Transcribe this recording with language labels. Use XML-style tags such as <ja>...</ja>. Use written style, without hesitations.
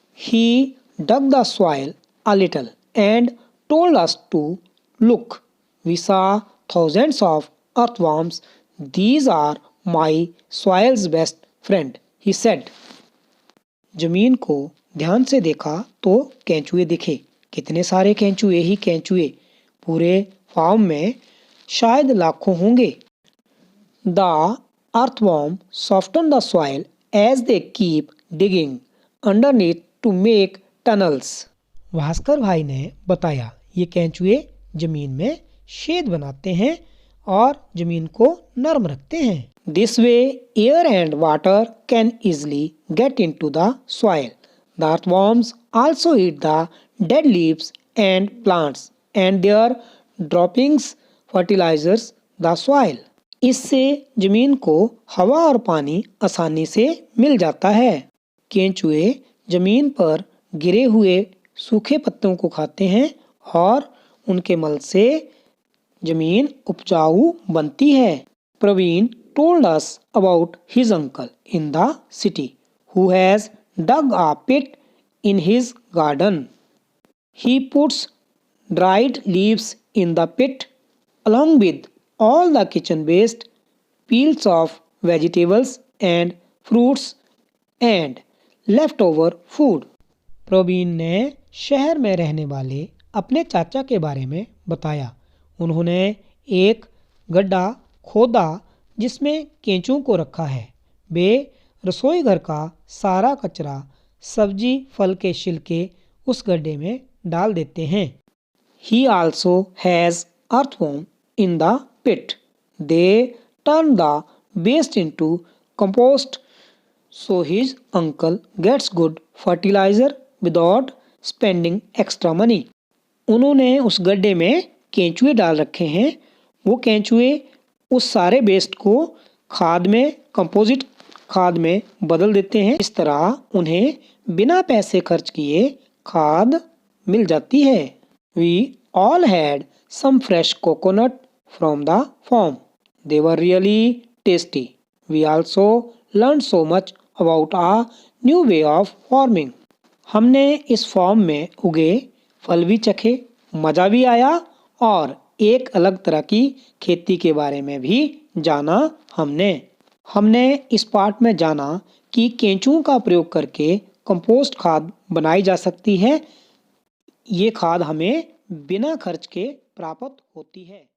<en>He dug the soil a little and told us to look. We saw thousands of earthworms. These are my soil's best friend, he said.</en> <hi>जमीन को ध्यान से देखा तो केंचुए दिखे। कितने सारे केंचुए ही केंचुए। पूरे फार्म में शायद लाखों होंगे।</hi> <en>The earthworm soften the soil as they keep digging underneath to make tunnels.</en> <hi>Bhaskar भाई ने बताया ये केंचुए जमीन में छेद बनाते हैं और जमीन को नरम रखते हैं।</hi> <en>This way air and water can easily get into the soil. The earthworms also eat the dead leaves and plants and their droppings fertilizers the soil.</en> <hi>इससे जमीन को हवा और पानी आसानी से मिल जाता है। केंचुए जमीन पर गिरे हुए सूखे पत्तों को खाते हैं और उनके मल से जमीन उपजाऊ बनती है।</hi> <en>Praveen told us about his uncle in the city who has dug a pit in his garden. He puts dried leaves in the pit along with all the kitchen waste, peels of vegetables and fruits and leftover food.</en> <hi>Praveen ने शहर में रहने वाले अपने चाचा के बारे में बताया। उन्होंने एक गड्ढा खोदा जिसमें केंचुओं को रखा है। वे रसोई घर का सारा कचरा, सब्जी, फल के छिलके उस गड्ढे में डाल देते हैं।</hi> <en>He also has earthworm in the pit. They turn the waste into compost so his uncle gets good fertilizer without spending extra money.</en> <hi>उन्होंने उस गड्ढे में केंचुए डाल रखे हैं। वो केंचुए उस सारे वेस्ट को खाद में, कंपोजिट खाद में बदल देते हैं। इस तरह उन्हें बिना पैसे खर्च किए खाद मिल जाती है।</hi> <en>We all had some fresh coconut from the farm. They were really tasty. We also learned so much about a new way of farming.</en> <hi>हमने इस फार्म में उगे फल भी चखे, मज़ा भी आया और एक अलग तरह की खेती के बारे में भी जाना। हमने इस पार्ट में जाना कि केंचुओं का प्रयोग करके कंपोस्ट खाद बनाई जा सकती है। ये खाद हमें बिना खर्च के प्राप्त होती है।</hi>